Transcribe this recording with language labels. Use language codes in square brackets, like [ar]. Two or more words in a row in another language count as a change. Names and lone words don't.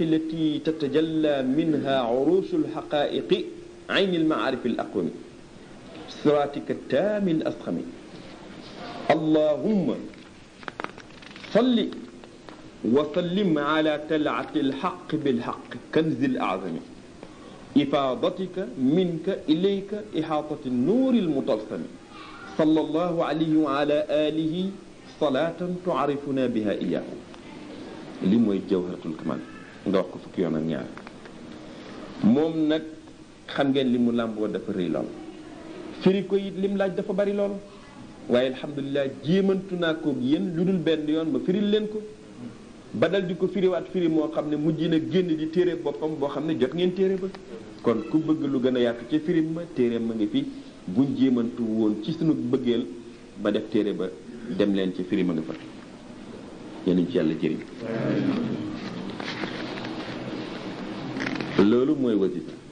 [ar] التي تتجلى منها عروش الحقائق عين المعارف الأقوم صراطك التام الأسخم اللهم صل وسلم على تلعة الحق بالحق كنز الأعظم إفاضتك منك إليك إحاطة النور المطلسم صلى الله عليه وعلى آله صلاة تعرفنا بها [wo] إياه li mooy jawharatul kamal nga wax ko fukki yoon ak ñaar moom nag xam ngeen li mu làmboo dafa rëy lool firi ko it lim laaj dafa bari lool waaye alhamdulilah jéemantu naa ko yéen lu dul benn yoon ma firil leen ko ba dal di ko firiwaat firi moo xam ne mujj na génn di téere boppam boo xam ne jot ngeen téere ba kon ku bëgg lu gën a yaatu ci firim ma téere ma ngi fi buñ jéemantu woon ci sunu bëggeel ba def téere ba dem leen ci firi ma nga fa yéen ci yàlla jëriñ loolu mooy wasifa